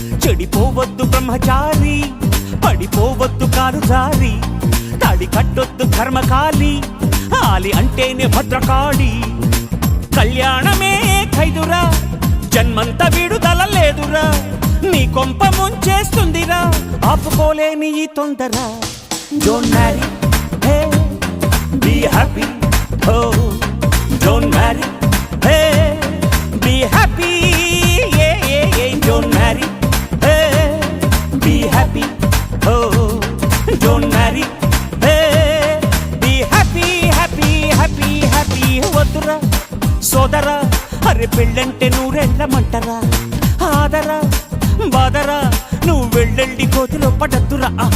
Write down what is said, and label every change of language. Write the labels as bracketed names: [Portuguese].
[Telugu] చెడిపోవద్దు బ్రహ్మచారి, పడిపోవద్దు కాలు జారి, తాడి కట్టొద్దు కర్మకాలి, ఆలి అంటేనే భద్రకాళి. కళ్యాణమే ఖైదురా, జన్మంత విడుదల లేదురా, నీ కొంప ముంచేస్తుందిరా, ఆపుకోలేని ఈ తొందర. [English] Don't marry, hey, be happy, oh. Don't marry, hey, be happy, yeah, yeah, yeah. Don't marry, hey, be happy, oh. Don't marry, hey, be happy, happy, happy, happy. [Telugu] వద్దురా సోదరా, అరే పెళ్ళంటే నూరెళ్ళమంటరా, ఆదరా బాదరా, నువ్వు వెళ్ళెళ్ళి కోతిలో పడద్దురా.